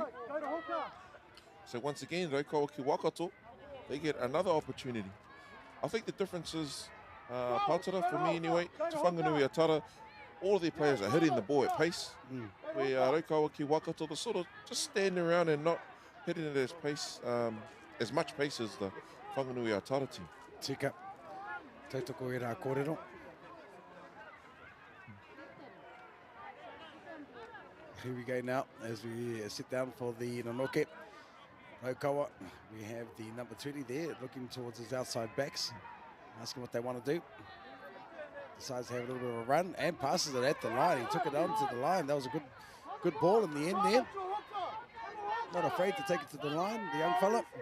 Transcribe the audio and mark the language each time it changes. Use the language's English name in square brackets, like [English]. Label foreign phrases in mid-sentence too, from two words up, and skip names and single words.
[English] So once again, Raukawa ki Waikato, they get another opportunity. I think the difference is, Patara, for me anyway, Te Whanganui Atara, all of their players are hitting the ball at pace, where Raukawa ki Waikato, they're sort of just standing around and not hitting it as much pace as the Whanganui Atara team. [Māori] Tika, tautoko e rā kōrero. [English] Here we go now as we sit down for the Nonoke. Raukawa, we have the number 20 there looking towards his outside backs, asking what they want to do. Decides to have a little bit of a run and passes it at the line. He took it onto the line. That was a good ball in the end there. Not afraid to take it to the line, the young fella.